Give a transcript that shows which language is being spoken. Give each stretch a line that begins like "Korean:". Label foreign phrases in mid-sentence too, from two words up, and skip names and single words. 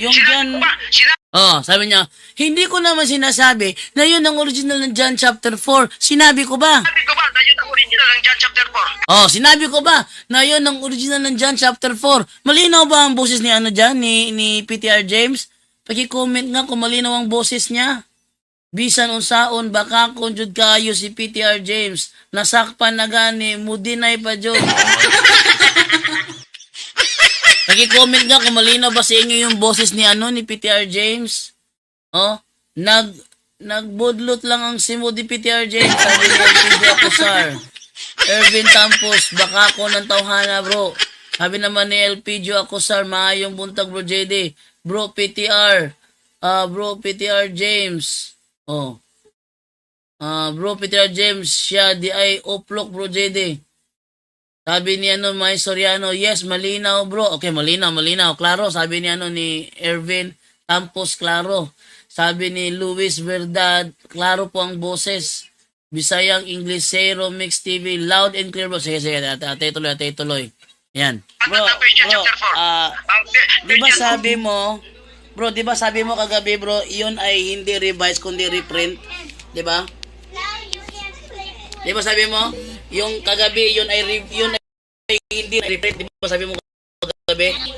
Filipino: Yung John, sabi niya, hindi ko naman sinasabi na yun ang original ng John chapter 4. Sinabi ko ba? Sinabi ko ba na yun ang original ng John chapter 4? Sinabi ko ba na yun ang original ng John chapter 4? Malinaw ba ang boses ni ni PTR James? Paki-comment nga kung malinaw ang boses niya.
Cebuano: Bisan unsaon baka kung jud kayo si PTR James, nasakpan na gani, mudinay pa jud.
Filipino: Paki-comment nga kung malinaw ba sa inyo yung boses ni ni PTR James.
Cebuano: Nagbudlot lang ang simo di PTR James, sabi ni LPG Acosar. Ervin Tampos, baka ko ng tawhana bro.
Filipino: Sabi naman ni LPG Acosar,
Cebuano: maayong buntag
Filipino: bro JD. Bro PTR, bro PTR James. Bro PTR James, siya di ay uplok bro JD. Sabi ni May Soriano, yes, malinaw bro. Okay, malinaw. Klaro, sabi ni ni Ervin Tampos, klaro. Sabi ni Luis Verdad, klaro po ang boses.
English: Bisayang Inglesero Mix TV, loud and clear bro.
Filipino: Sige, ate tuloy. Yan. Bro, di ba sabi mo kagabi bro, iyon ay hindi revise kundi reprint, di ba? Di ba sabi mo, yung kagabi yun ay hindi reprint, di ba sabi mo kagabi?